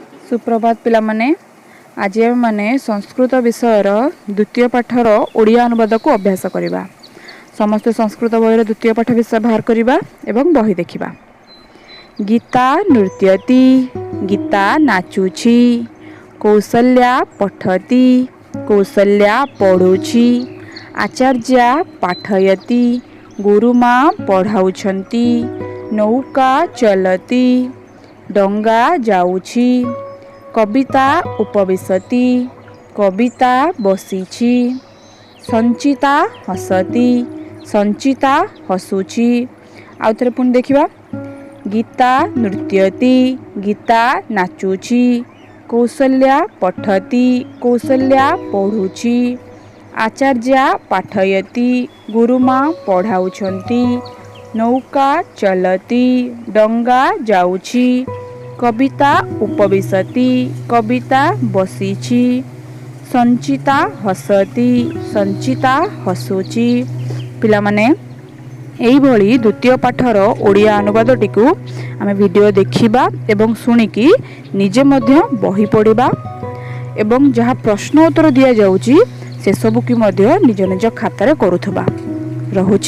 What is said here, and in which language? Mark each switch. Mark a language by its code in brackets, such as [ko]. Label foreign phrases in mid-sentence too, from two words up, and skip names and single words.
[or] ସୁପ୍ରଭାତ ପିଲା ମାନେ ଆଜ ମାନେ ସଂସ୍କୃତ ବିଷୟର ଦ୍ୱିତୀୟ ପାଠର ଓଡ଼ିଆ ଅନୁବାଦ କୁ ଅଭ୍ୟାସ କରିବା। ସମସ୍ତ ସଂସ୍କୃତ ବହିର ଦ୍ୱିତୀୟ ପାଠ ବିଷୟ ବାହାର କରିବା ଏବଂ ବହି ଦେଖିବା। [sa] गीता नृत्यति, [or] ଗୀତା ନାଚୁଛି, [sa] कौसल्या पठति, [or] କୌଶଲ୍ୟା ପଢ଼ୁଛି, [sa] आचार्या पाठयति, [or] ଗୁରୁମା ପଢ଼ାଉଛନ୍ତି, [sa] नौका चलति, [or] ଡଙ୍ଗା ଯାଉଛି, [sa] कविता उपविशति, [or] କବିତା ବସିଛି, [sa] संचिता हसति, [or] ସଞ୍ଚିତା ହସୁଛି। ଆଉ ଥରେ ପୁଣ ଦେଖିବା। [sa] गीता नृत्यति, [or] ଗୀତା ନାଚୁଛି, [sa] कौसल्या पठति, [or] କୌଶଲ୍ୟା ପଢ଼ୁଛି, [sa] आचार्या पाठयति, [or] ଗୁରୁମା ପଢ଼ାଉଛନ୍ତି, [sa] नौका चलति, [or] ଡଙ୍ଗା ଯାଉଛି, [sa] कविता उपविशति, [or] କବିତା ବସିଛି, [sa] संचिता हसति, [or] ସଞ୍ଚିତା ହସୁଛି। ପିଲା ମାନେ ଏଇ ଭଲି ଦ୍ୱିତୀୟ ପାଠର ଓଡ଼ିଆ ଅନୁବାଦଟି କୁ ଆମେ ଭିଡିଓ ଦେଖିବା ଏବଂ ଶୁଣିକି ନିଜେ ମଧ୍ୟ ବହି ପଢ଼ିବା ଏବଂ ଯାହାଁ ପ୍ରଶ୍ନ ଉତ୍ତର ଦିଆ ଯାଉଛି ସେ ସବୁ କି ମଧ୍ୟ ନିଜ ନିଜ ଖାତାରେ କରୁଥିବା।